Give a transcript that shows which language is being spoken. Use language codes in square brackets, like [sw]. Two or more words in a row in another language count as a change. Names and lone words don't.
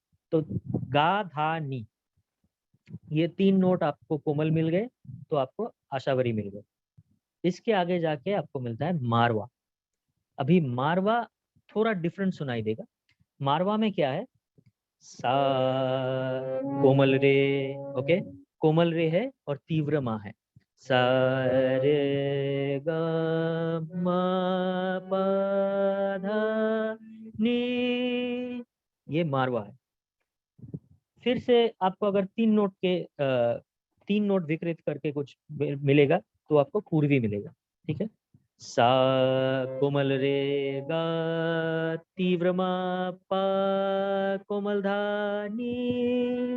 [hi] तो गा धा नी ये 3 नोट आपको कोमल मिल गए, तो आपको आशावरी मिल गए। इसके आगे जाके आपको मिलता है मारवा। अभी मारवा थोड़ा डिफरेंट सुनाई देगा। मारवा में क्या है? सा कोमल रे, ओके, कोमल रे है और तीव्र मा है। सा रे ग म प ध नी, ये मारवा है। फिर से आपको अगर 3 नोट के 3 नोट विकृत करके कुछ मिलेगा तो आपको पूर्वी मिलेगा, ठीक है। सा कोमल रे गा तीव्र मा पा कोमल धा नी।